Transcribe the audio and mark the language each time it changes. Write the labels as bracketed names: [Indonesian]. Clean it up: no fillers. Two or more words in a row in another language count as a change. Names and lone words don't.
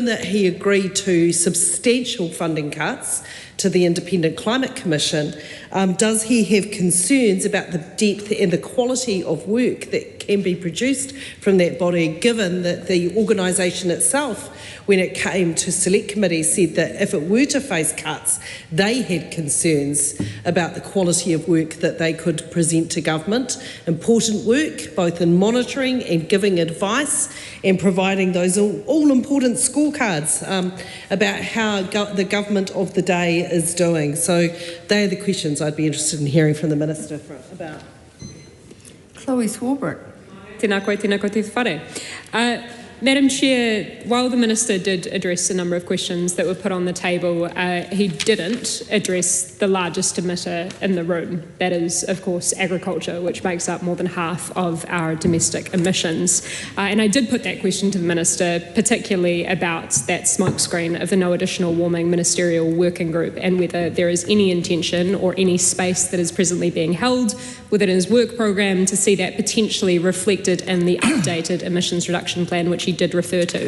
[English] that he agreed to substantial funding cuts to the Independent Climate Commission, does he have concerns about the depth and the quality of work that can be produced from that body, given that the organisation itself, when it came to select committee, said that if it were to face cuts, they had concerns about the quality of work that they could present to government. Important work, both in monitoring and giving advice and providing those all-important scorecards about how the government of the day is doing. So they are the questions I'd be interested in hearing from the Minister about. Chloe Swarbrick. [Māori] Tēnā koe te whare. [English] Madam Chair, while the Minister did address a number of questions that were put on the table, he didn't address the largest emitter in the room. That is, of course, agriculture, which makes up more than half of our domestic emissions. And I did put that question to the Minister, particularly about that smokescreen of the No Additional Warming Ministerial Working Group and whether there is any intention or any space that is presently being held within his work programme to see that potentially reflected in the updated emissions reduction plan, which he did refer to.